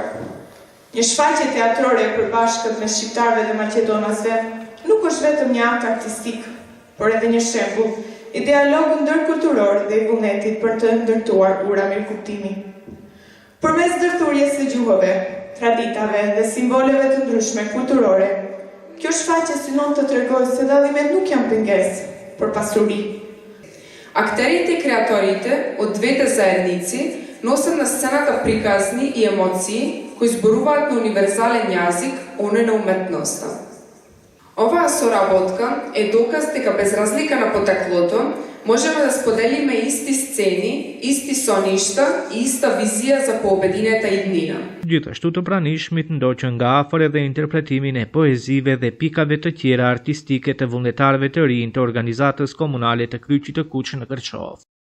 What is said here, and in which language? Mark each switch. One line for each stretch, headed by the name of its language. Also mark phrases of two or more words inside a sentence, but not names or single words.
Albanian: Një shfaqje teatrore e përbashkët me shqiptarëve dhe maqedonasve nuk është vetëm një akt artistik, por edhe një shembull i dialogut ndërkulturor dhe i vullnetit për të ndërtuar ura mirëkuptimi. Përmes ndërthurjes së gjuhëve, traditave dhe simboleve të ndryshme kulturore, kjo shfaqje synon të tregojë se dallimet nuk janë pengesë, por pasuri.
Macedonian: Актерите и креаторите од двете заедници носат на сцената приказни и емоции кои зборуваат на универзален јазик, оној на уметноста. Оваа соработка е доказ дека без разлика на потеклото можеме да споделиме исти сцени, исти соништа и иста визија за пообединета иднина.
Albanian: Gjithashtu të pranishmit ndoqën nga afër edhe interpretimin e poezive dhe pikave të tjera artistike të vullnetarëve të rinj të organizatës komunale të Kryqit të Kuq në Kërçov.